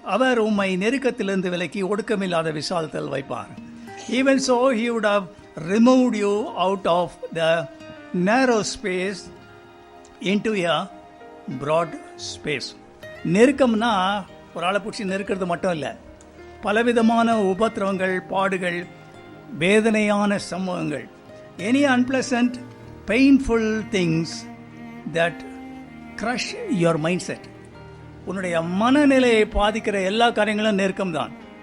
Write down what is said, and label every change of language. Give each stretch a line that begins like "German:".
Tamil: அவர் உம்மை நெருக்கத்திலிருந்து விலக்கி ஒடுக்கமில்லாத விசாலத்தில் வைப்பார்.
English: Even so he would have removed you out of the narrow space into a broad space.
Tamil: நெருக்கம்னா ஒரு ஆளை பிடிச்சி நெருக்கிறது மட்டும் இல்லை, பலவிதமான உபத்திரவங்கள், பாடுகள், வேதனையான சம்பவங்கள்,
English: any unpleasant painful things that crush your mindset.
Tamil: உன்னுடைய மனநிலையை பாதிக்கிற எல்லா காரியங்களும் நெருக்கம்தான்.